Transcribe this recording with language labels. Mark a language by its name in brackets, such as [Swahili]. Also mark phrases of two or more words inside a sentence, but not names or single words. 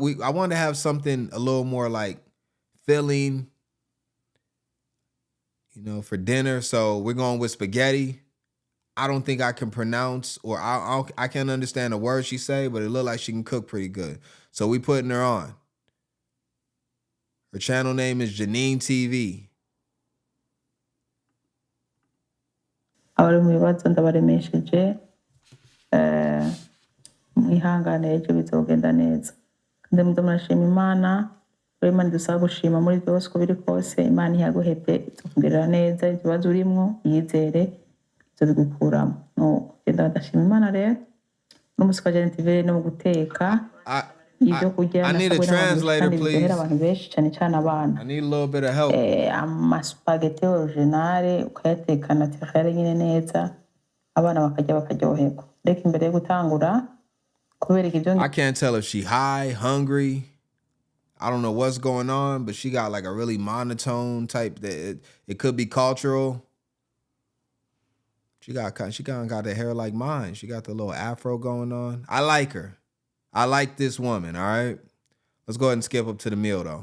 [English] I wanted to have something a little more like filling, you know, for dinner. So we're going with spaghetti. I don't think I can pronounce, or I can't understand the words she say, but it looked like she can cook pretty good. So we putting her on. Her channel name is Janine TV. [Rundi] Abari mu bibazo ndabaremesheje mwihangane ejo bizogenda neza. Kandi murashima Imana, Imana idusaba gushima muri byose uko biri kose. Imana iyaguhebye izokugirira neza, ibibazo urimwo yizere izobigukuramo. No, genda ndashima Imana rero. N'umunsi kwa Janine TV no guteka. [English] I need a translator, please. I need a little bit of help. [Rundi] Spaghetti originale ukayateka naturel nyine neza abana bakarya bakaryoherwa. Reka imbere yo gutangura kubereka ibyo. [English] I can't tell if she high, hungry. I don't know what's going on, but she got like a really monotone type that it could be cultural. She kind of got the hair like mine. She got the little afro going on. I like her. I like this woman, all right? Let's go ahead and skip up to the meal, though.